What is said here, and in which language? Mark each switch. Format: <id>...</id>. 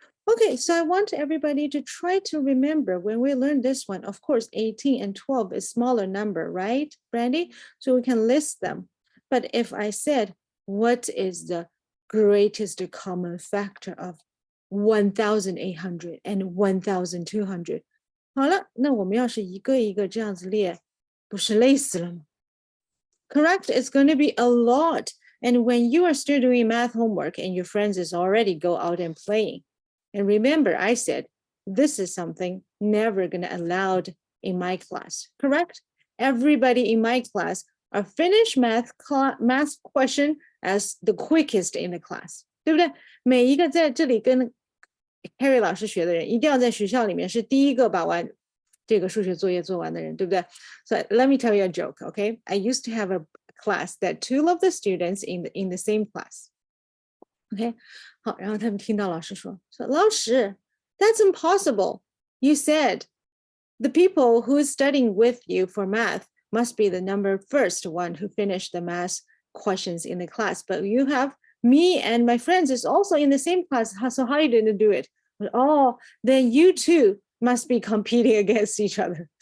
<en>Okay, so I want everybody to try to remember when we learn this one. Of course, 18 and 12 is smaller number, right, Brandy? So we can list them. But if I said, what is the greatest common factor of 1,800 and 1,200?</en> <zh>好了，那我们要是一个一个这样子列，不是累死了吗？</zh> <en>Correct, it's going to be a lot. And when you are still doing math homework and your friends is already go out and playing. And remember, I said, this is something never going to allowed in my class, correct? Everybody in my class are finished math question as the quickest in the class,</en> <zh>对不对？每一个在这里跟 Harry 老师学的人，一定要在学校里面是第一个把完这个数学作业做完的人，对不对？</zh> <en>So let me tell you a joke, okay? I used to have a class that 2 of the students in the same class.</en> <zh>Okay, 好，然后他们听到老师说，老师</zh> <en>that's impossible. You said the people who is studying with you for math must be the first one who finished the math questions in the class, but you have me and my friends is also in the same class. So how are you going to do it? Oh, then you two must be competing against each other.</en>